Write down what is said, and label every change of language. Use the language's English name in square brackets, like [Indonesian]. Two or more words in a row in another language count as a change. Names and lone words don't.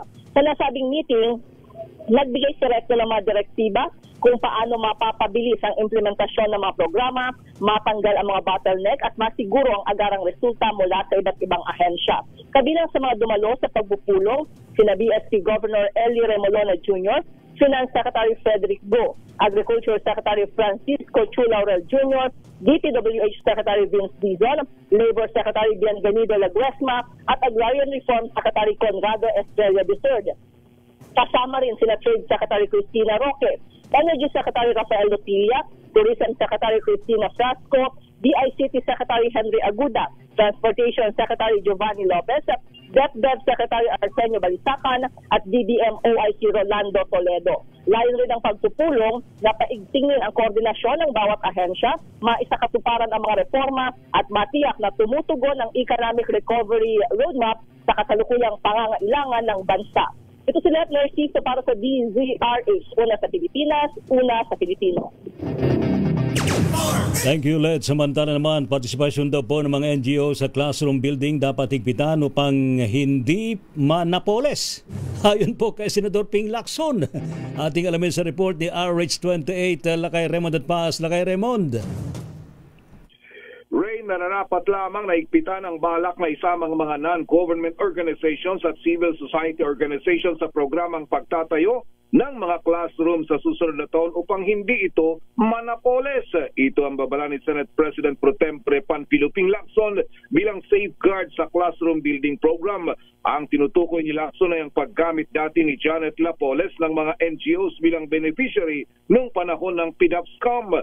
[Filipino] Sa nasabing meeting, nagbigay si Recto ng mga direktiba kung paano mapapabilis ang implementasyon ng mga programa, matanggal ang mga bottleneck at masiguro ang agarang resulta mula sa iba't ibang ahensya. Kabilang sa mga dumalo sa pagpupulong, sina BSP Governor Eli Remolona Jr., Finance Secretary Frederick Go, Agriculture Secretary Francisco Chu Laurel Jr., DPWH Secretary Vince Dizon, Labor Secretary Bienvenido Laguesma at Agrarian Reform Secretary Conrado Estrella III. Kasama rin sina Trade Secretary Cristina Roque, Energy Secretary Rafael Lutilla, Tourism Secretary Cristina Frasco, DICT Secretary Henry Aguda, Transportation Secretary Giovanni Lopez, DepEd Secretary Arsenio Balisacan at DBM OIC Rolando Toledo. Layon rin ang pagpupulong na paigtingin ang koordinasyon ng bawat ahensya, maisakatuparan ang mga reforma at matiyak na tumutugon ang [English] economic recovery roadmap [Filipino] sa kasalukuyang pangangailangan ng bansa. Ito si Lieutenant Narciso para sa DZRH, una sa Pilipinas, una sa Pilipino. [English] Thank you, Led. [Filipino] Samantala naman, partisipasyon daw po ng mga NGO sa [English] classroom building [Filipino] dapat higpitan upang hindi manapoles. Ayon po kay Senador Ping Lacson. Ating alamin sa report ni RH28, Lakay Raymond at Paz. Lakay Raymond. Ray, nararapat lamang na higpitan ang balak na isamang mga [English] non-government organizations [Filipino] at [English] civil society organizations [Filipino] sa programang pagtatayo ng mga classroom sa susunod na taon upang hindi ito manapoles. Ito ang babala ni Senate President Pro Tempore Panfilo Ping Lacson bilang safeguard sa [English] classroom building program. [Filipino] Ang tinutukoy ni Lacson ay ang paggamit dati ni Janet Lapoles ng mga NGOs bilang beneficiary noong panahon ng PDAP-SCOM.